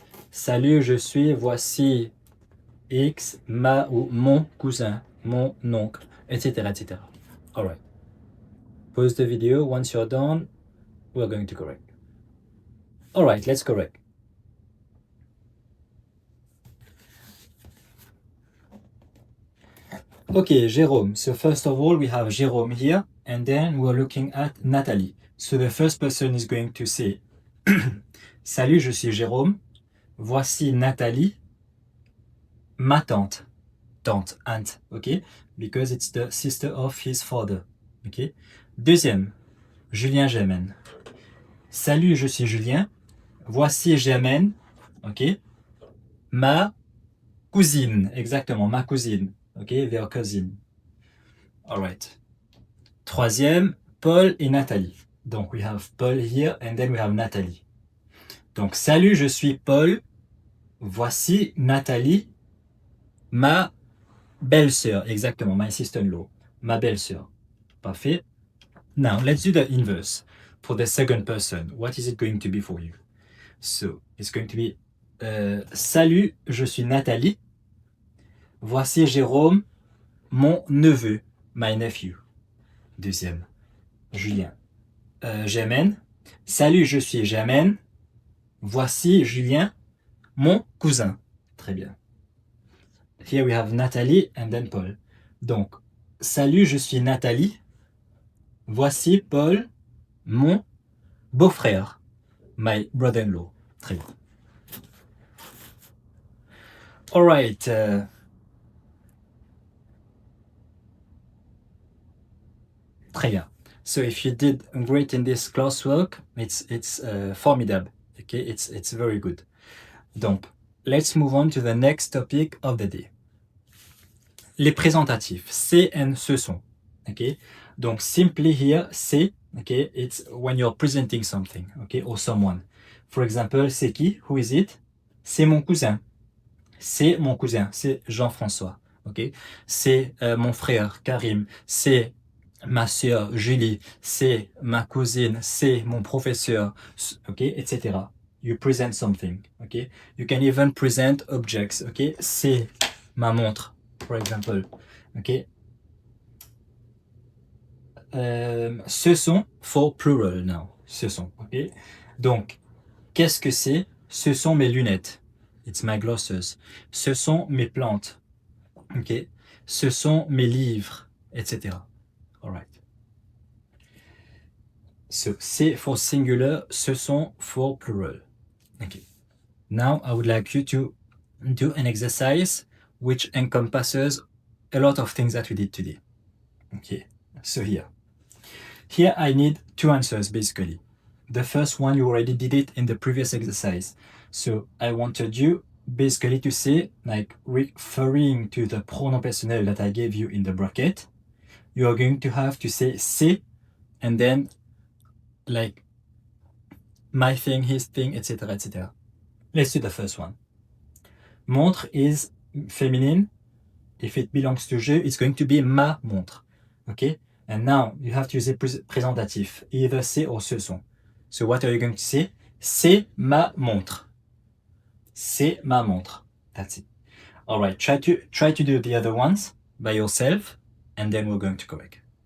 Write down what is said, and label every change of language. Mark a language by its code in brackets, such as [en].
[fr] Salut, je suis, voici X, ma ou mon cousin, mon oncle, etc., etc. [en] All right. Pause the video. Once you're done, we're going to correct. All right, let's correct. Okay, Jérôme. So first of all, we have Jérôme here, and then we're looking at Nathalie. So the first person is going to say, [fr] Salut, je suis Jérôme. Voici Nathalie, ma tante. [en] Tante, aunt, okay? Because it's the sister of his father, okay? [fr] Deuxième, Julien Germaine. Salut, je suis Julien. Voici Germaine, ok? Ma cousine, exactement, ma cousine, ok? [en] Their cousin. All right. [fr] Troisième, Paul et Nathalie. [en] Donc, we have Paul here and then we have Nathalie. [fr] Donc, salut, je suis Paul. Voici Nathalie, ma belle-sœur. [en] Exactement, my sister-in-law. [fr] Ma belle-sœur. Parfait. [en] Now, let's do the inverse. for the second person, what is it going to be for you? So, it's going to be [fr] salut, je suis Nathalie. Voici Jérôme, mon neveu, [en] my nephew. [fr] Deuxième, Julien. J'amène. Salut, je suis J'amène. Voici Julien, mon cousin. Très bien. [en] Here we have Nathalie and then Paul. [fr] Donc, salut, je suis Nathalie. Voici Paul, mon beau-frère, [en] my brother-in-law. [fr] Très bien. [en] All right. [fr] Très bien. [en] So if you did great in this classwork, it's formidable. Okay, it's very good. Donc, let's move on to the next topic of the day. [fr] Les présentatifs, c'est and ce sont. Okay, donc simply here, c'est. [en] Okay, it's when you're presenting something. Okay, or someone. For example, [fr] c'est qui? [en] Who is it? [fr] C'est mon cousin. C'est mon cousin. C'est Jean-François. Okay, c'est mon frère Karim. C'est ma sœur Julie, c'est ma cousine, c'est mon professeur, okay, etc. [en] You present something, okay. You can even present objects, okay. [fr] C'est ma montre, [en] for example, [fr] okay. [en] Ce sont for plural now. Ce sont, okay. [fr] Donc, qu'est-ce que c'est? Ce sont mes lunettes. [en] It's my glasses. [fr] Ce sont mes plantes, okay. Ce sont mes livres, etc. All right. [en] So, c'est for singular, ce sont for plural. Okay. Now, I would like you to do an exercise which encompasses a lot of things that we did today. Okay, so here I need two answers basically. The first one, you already did it in the previous exercise. So, I wanted you basically to say, like referring to the pronom personnel that I gave you in the bracket, you are going to have to say c'est and then like my thing, his thing, etc., etc. Let's do the first one. Montre is feminine. If it belongs to je, it's going to be [fr] ma montre. [en] Okay? And now you have to use a présentatif, either c'est or ce sont. So what are you going to say? [fr] C'est ma montre. C'est ma montre. [en] That's it. All right. Try to do the other ones by yourself, and then we're going to correct.